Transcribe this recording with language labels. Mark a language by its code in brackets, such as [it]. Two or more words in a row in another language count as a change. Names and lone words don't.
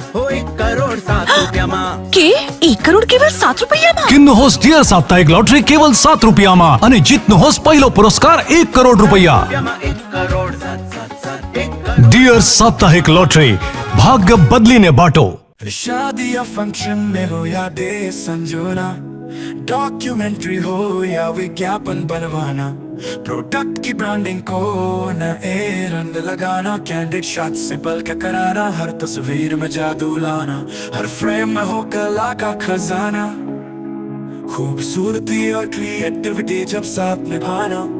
[ne] के 1 करोड़ केवल 7 रुपैयाँमा? किन्नुहोस् डियर साप्ताहिक लटरी केवल 7 रुपयामा अनि जित्नुहोस् पहिलो पुरस्कार 1 करोड़ रुपैयाँ। डियर साप्ताहिक लटरी, भाग्य बदलिने बाटो। [hi] शादी या फंक्शन में हो या डे संजोना, डॉक्यूमेंट्री हो या विज्ञापन बनवाना, प्रोडक्ट की ब्रांडिंग को न रंग लगाना, कैंडिड शॉट से बल्क कराना, हर तस्वीर में जादू लाना, हर फ्रेम में हो कला का खजाना, खूबसूरती और क्रिएटिविटी जब साथ निभाना।